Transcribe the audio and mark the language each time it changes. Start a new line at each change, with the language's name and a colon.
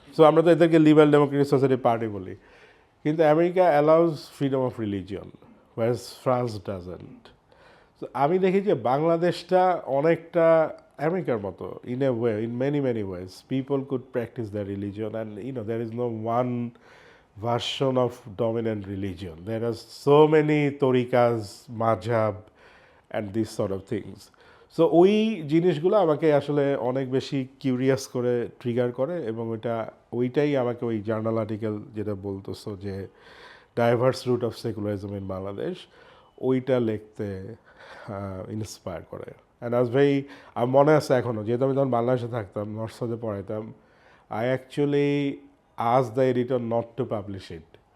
English: so
Bangla: আমরা তো এদেরকে
English: liberal democratic society party
Bangla: বলি, কিন্তু
English: America allows freedom of religion, whereas France doesn't.
Bangla: তো আমি দেখি যে বাংলাদেশটা অনেকটা আমেরিকার মতো,
English: In a way, in many ways people could practise the religion, and there is no one version of dominant religion. There are so many tariqas, mazhab, and these sort of things.
Bangla: So ওই জিনিসগুলো আমাকে আসলে অনেক বেশি curious করে, trigger করে, এবং ওইটাই আমাকে ওই জার্নাল আর্টিকেল যেটা বলতেছো যে
English: diverse root of secularism in Bangladesh,
Bangla: ওইটা লিখতে ইন্সপায়ার করে।
English: and as very,
Bangla: আমার মনে আছে এখনও, যেহেতু আমি তখন বাংলাদেশে থাকতাম, north সাউথে পড়াইতাম,
English: I actually ask the editor not to publish it.